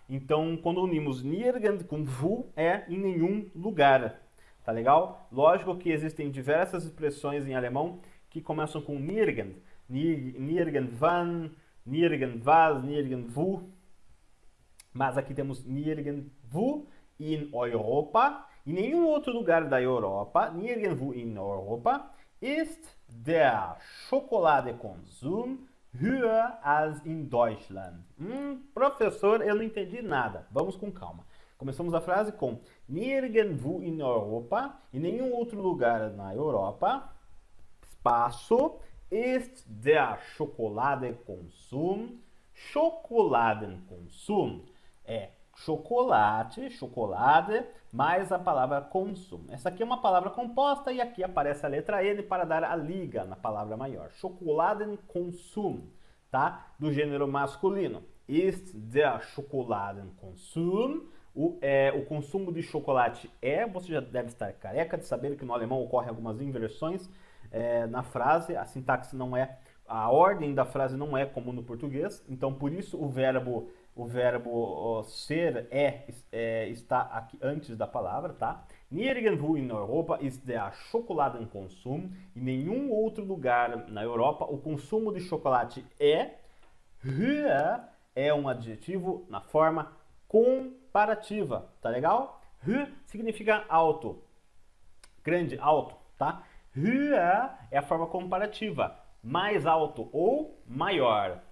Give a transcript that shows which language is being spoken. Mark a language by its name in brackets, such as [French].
[Portuguese] Então, quando unimos nirgend com wo, é em nenhum lugar, tá legal? Lógico que existem diversas expressões em alemão que começam com nirgend, nirgendwann, nirgendwas, nirgendwo. Mas aqui temos [German] nirgendwo in Europa. [Portuguese] Em nenhum outro lugar da Europa, [German] nirgendwo in Europa, ist der Schokoladekonsum höher als in Deutschland. [Portuguese] Professor, eu não entendi nada. Vamos com calma. Começamos a frase com [German] nirgendwo in Europa, [Portuguese] em nenhum outro lugar na Europa, espaço, [German] ist der Schokoladekonsum. [Portuguese] Schokoladenkonsum é chocolate, chocolate, mais a palavra consum. Essa aqui é uma palavra composta e aqui aparece a letra N para dar a liga na palavra maior. Schokoladenkonsum, tá? Do gênero masculino. [German] Ist der Schokoladenkonsum. [Portuguese] O consumo de chocolate você já deve estar careca de saber que no alemão ocorrem algumas inversões na frase, a sintaxe não é, a ordem da frase não é como no português, então por isso o verbo ser está aqui antes da palavra, tá? [German] Nirgendwo in Europa ist der Schokoladenkonsum. [Portuguese] Em nenhum outro lugar na Europa o consumo de chocolate höher é um adjetivo na forma comparativa, tá legal? Höher significa alto, grande, alto, tá? Höher é a forma comparativa, mais alto ou maior.